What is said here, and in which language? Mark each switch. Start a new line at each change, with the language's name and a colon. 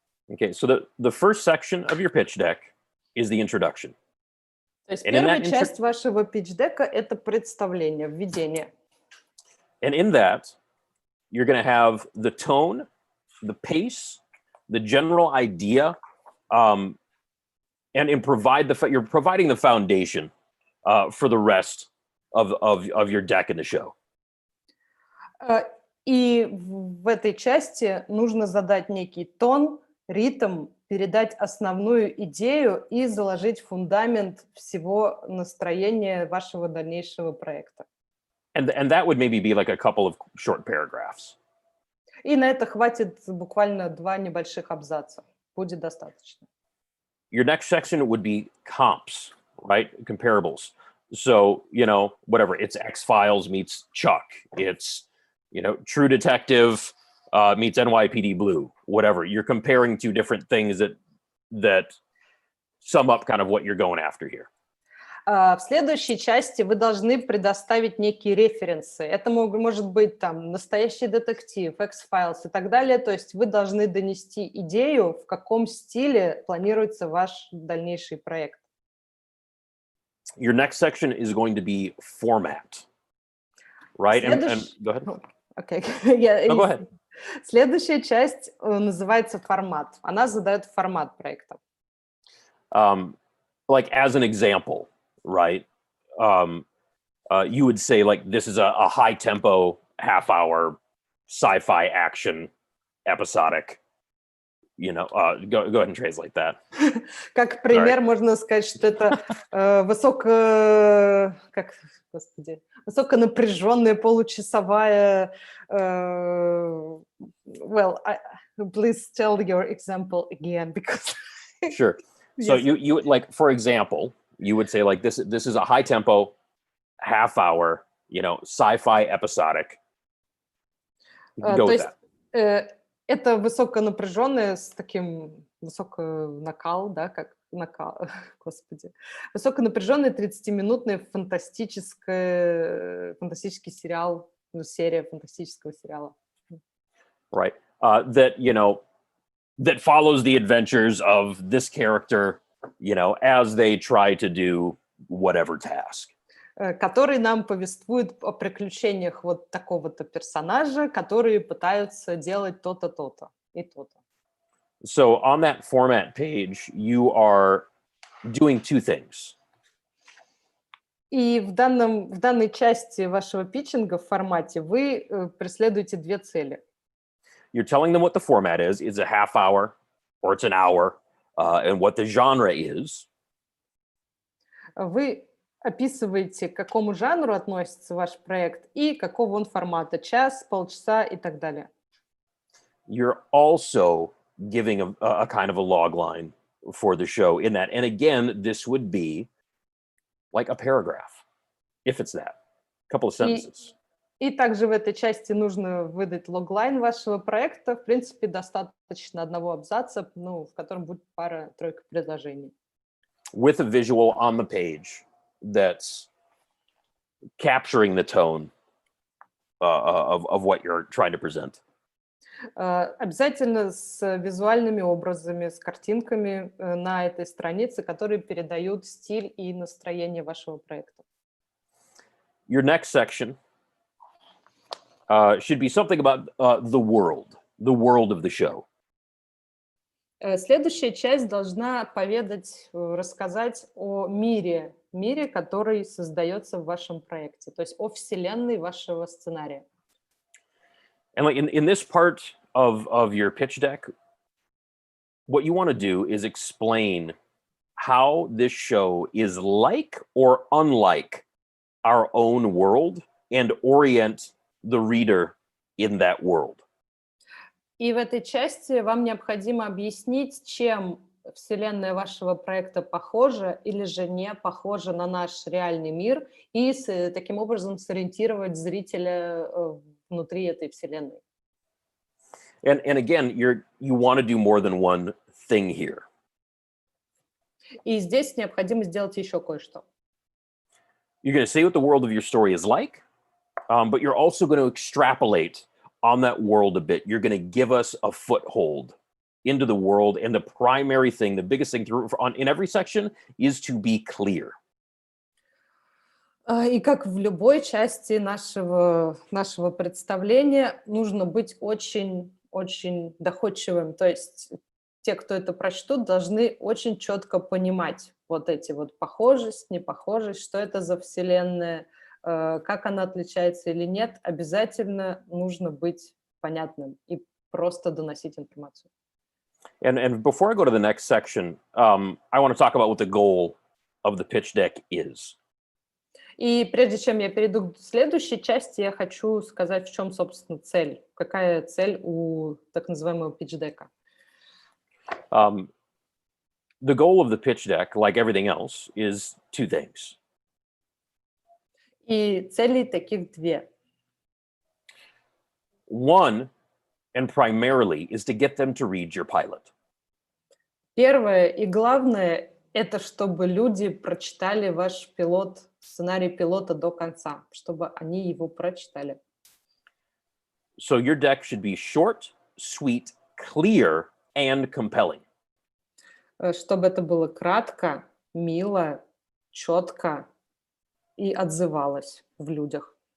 English: Okay, so the first section of your pitch deck is the introduction.
Russian: То есть первая часть вашего питч-дека – это представление, введение.
English: And in that, you're going to have the tone, the pace, the general idea, and you're providing the foundation for the rest of your deck in the show.
Russian: И в этой части нужно задать некий тон, ритм, передать основную идею и заложить фундамент всего настроения вашего дальнейшего проекта.
English: And that would maybe be like a couple of short paragraphs.
Russian: И на это хватит буквально 2 небольших абзаца. Будет достаточно.
English: Your next section would be comps, right? Comparables. So, whatever, it's X-Files meets Chuck. It's, True Detective meets NYPD Blue, whatever. You're comparing 2 different things that sum up kind of what you're going after here.
Russian: В следующей части вы должны предоставить некие референсы. Это может быть там «Настоящий детектив», «X-Files» и так далее. То есть вы должны донести идею, в каком стиле планируется ваш дальнейший проект.
English: Your next section is going to be format, right? And go ahead. Okay. Go ahead.
Russian: Следующая часть называется формат. Она задает формат проекта.
English: Like as an example, right? you would say like this is a high tempo, half-hour sci-fi action episodic. You know, go ahead and translate that.
Russian: Как пример можно сказать, что это высоконапряженная получасовая.
English: Well, please tell your example again because. Sure. So you would like, for example, you would say like this is a high tempo, half-hour, you know, sci-fi episodic. Go with that.
Russian: Это высоконапряженное с таким высоконакал, да, как накал, господи. Высоконапряженный 30-минутный фантастический сериал, серия фантастического сериала.
English: Right. That, you know, that follows the adventures of this character, you know, as they try to do whatever task.
Russian: Который нам повествует о приключениях вот такого-то персонажа, которые пытаются делать то-то, то-то и то-то.
English: So on that format page, you are doing two things.
Russian: И в данной части вашего питчинга в формате вы преследуете две цели.
English: You're telling them what the format is. It's a half hour or it's an hour, and what the genre is.
Russian: Вы описываете, к какому жанру относится ваш проект и какого он формата, час, полчаса и так далее.
English: You're also giving a kind of a log line for the show in that. And again, this would be like a paragraph, if it's that, a couple of sentences.
Russian: И также в этой части нужно выдать логлайн вашего проекта. В принципе, достаточно одного абзаца, ну, в котором будет пара-тройка предложений.
English: With a visual on the page that's capturing the tone of what you're trying to present.
Russian: Обязательно с визуальными образами, с картинками на этой странице, которые передают стиль и настроение вашего проекта.
English: Your next section should be something about the world of the show.
Russian: Следующая часть должна поведать, рассказать о мире, который создается в вашем проекте, то есть о вселенной вашего сценария.
English: And like in this part of your pitch deck, what you want to do is explain how this show is like or unlike our own world and orient the reader in that world.
Russian: И в этой части вам необходимо объяснить, чем вселенная вашего проекта похожа или же не похожа на наш реальный мир, и таким образом сориентировать зрителя внутри этой вселенной.
English: And again, you want to do more than one thing here.
Russian: И здесь необходимо сделать еще кое-что.
English: You're going to say what the world of your story is like, but you're also going to extrapolate on that world a bit. You're going to give us a foothold into the world, and the primary thing, the biggest thing in every section is to be clear.
Russian: И как в любой части нашего представления, нужно быть очень доходчивым. То есть те, кто это прочтут, должны очень четко понимать вот эти вот похожесть, непохожесть, что это за вселенная, как она отличается или нет. Обязательно нужно быть понятным и просто доносить информацию.
English: And before I go to the next section, I want to talk about what the goal of the pitch deck is.
Russian: И прежде чем я перейду к следующей части, я хочу сказать, в чем, собственно, цель. Какая цель у так называемого питч-дека?
English: The goal of the pitch deck, like everything else, is two things.
Russian: И целей таких две.
English: One, and primarily, is to get them to read your pilot.
Russian: Первое и главное – это чтобы люди прочитали ваш пилот, сценарий пилота до конца, чтобы они его прочитали.
English: So your deck should be short, sweet, clear, and compelling.
Russian: Чтобы это было кратко, мило, четко и отзывалось в людях.